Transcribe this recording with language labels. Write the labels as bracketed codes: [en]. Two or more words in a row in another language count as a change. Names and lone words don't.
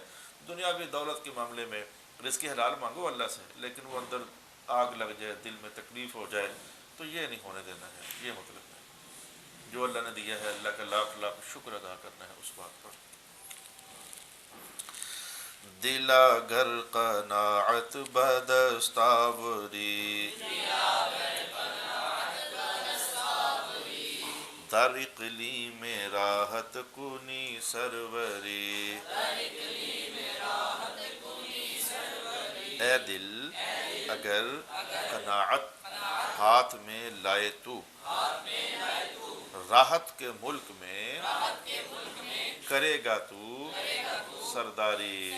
[ur] دنیاوی دولت کے معاملے میں رزق حلال مانگو اللہ سے، لیکن وہ اندر آگ لگ جائے، دل میں تکلیف ہو جائے، تو یہ نہیں ہونے دینا ہے۔ یہ مطلب ہے جو اللہ نے دیا ہے اللہ کا لاکھ لاکھ شکر ادا کرنا ہے اس بات پر۔ [fa] دلا گر قناعت بدستاوری، در اقلیم راحت کنی سروری۔ [ur] اے دل اگر قناعت ہاتھ میں لائے تو، راحت کے ملک میں کرے گا تو سرداری۔